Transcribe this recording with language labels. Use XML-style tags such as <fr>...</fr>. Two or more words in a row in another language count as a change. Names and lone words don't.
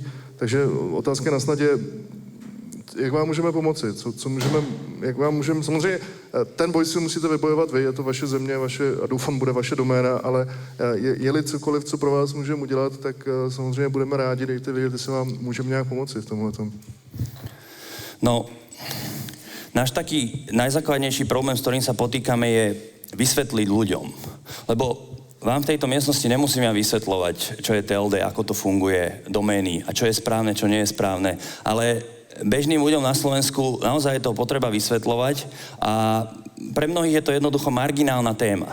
<cs>Takže otázka na snadě, jak vám můžeme pomoci, jak vám můžeme, samozřejmě ten boj si musíte vybojovat vy, je to vaše země, a doufám, bude vaše doména, ale je-li cokoliv, co pro vás můžeme udělat, tak samozřejmě budeme rádi, dejte vědět, jestli vám můžeme nějak pomoci v tomhletom.</cs> <sk>No, náš taký najzákladnejší problém, s ktorým sa potýkame, je vysvetliť ľuďom. Lebo vám v tejto miestnosti nemusím ja vysvetľovať, čo je TLD, ako to funguje, domény a čo je správne, čo nie je správne, ale bežným ľuďom na Slovensku naozaj je to potreba vysvetľovať a pre mnohých je to jednoducho marginálna téma.</sk>